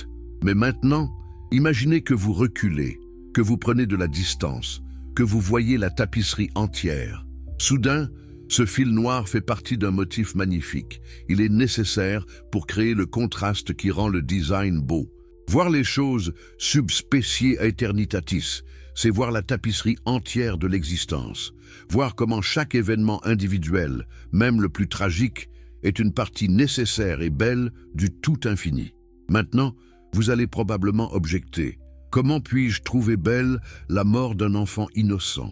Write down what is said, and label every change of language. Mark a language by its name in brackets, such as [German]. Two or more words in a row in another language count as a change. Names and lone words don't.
[French] Mais maintenant, imaginez que vous reculez, que vous prenez de la distance, que vous voyez la tapisserie entière. Soudain, ce fil noir fait partie d'un motif magnifique. Il est nécessaire pour créer le contraste qui rend le design beau. Voir les choses [Latin] sub specie aeternitatis, [French] c'est voir la tapisserie entière de l'existence. Voir comment chaque événement individuel, même le plus tragique, est une partie nécessaire et belle du tout infini. Maintenant, vous allez probablement objecter. Comment puis-je trouver belle la mort d'un enfant innocent?